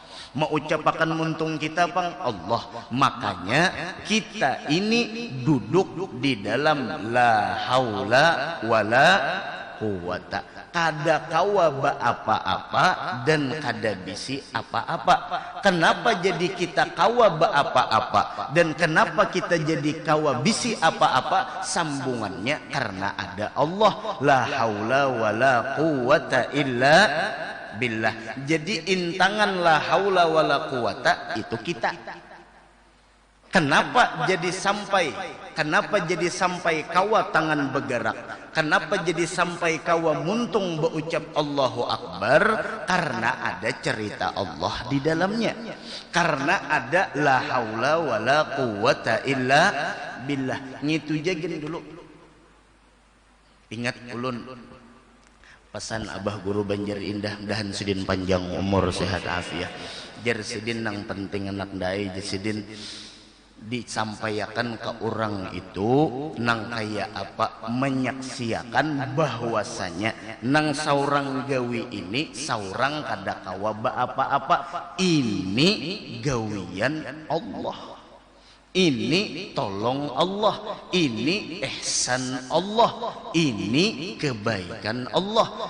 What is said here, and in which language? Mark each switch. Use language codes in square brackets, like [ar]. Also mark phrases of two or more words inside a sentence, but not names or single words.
[bjn] Mengucapkan muntung kita pang Allah. Makanya kita ini duduk di dalam [ar] لا حول ولا قوة. [bjn] Kada kawa apa-apa dan kada bisi apa-apa. Kenapa jadi kita kawa apa-apa dan kenapa kita jadi kawa bisi apa-apa? Sambungannya karena ada Allah. [ar] لا حول ولا قوة إلا بالله. [bjn] Jadi intangan [ar] لا حول ولا قوة [bjn] itu kita. Kenapa jadi sampai kawa tangan bergerak? Kenapa jadi sampai kawa muntung berucap [ar] الله أكبر? [bjn] Karena ada cerita Allah di dalamnya. Karena ada [ar] لا حول ولا قوة إلا بالله. [bjn] Ngitu jagin dulu. Ingat ulun pesan Abah Guru Banjar Indah, dahan sidin panjang umur sehat afiat. Jar sidin nang penting anak dai, jar sidin disampaikan ke orang itu nang kaya apa menyaksiakan bahwasanya nang saurang gawi ini saurang kada kawa apa-apa, ini gawian Allah, ini tolong Allah, ini ihsan Allah, ini kebaikan Allah.